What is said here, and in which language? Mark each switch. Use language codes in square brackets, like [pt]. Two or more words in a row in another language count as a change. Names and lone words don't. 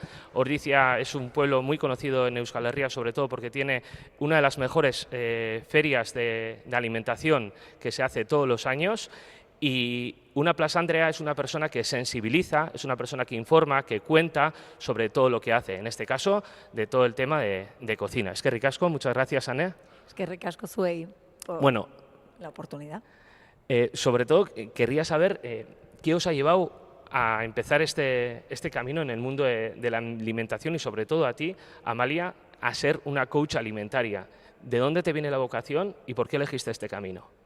[es] Ordizia es un pueblo muy conocido en Euskal Herria, sobre todo porque tiene una de las mejores ferias de alimentación que se hace todos los años. Y una plasandrea es una persona que sensibiliza, es una persona que informa, que cuenta sobre todo lo que hace, en este caso, de todo el tema de cocina. [eu] Eskerrik asko, [es] muchas gracias, Ane. [eu] Eskerrik asko zuei [es] por la oportunidad. Sobre todo, querría saber qué os ha llevado a empezar este camino en el mundo de la alimentación y sobre todo a ti, Amalia, a ser una coach alimentaria. ¿De dónde te viene la vocación y por qué elegiste este camino?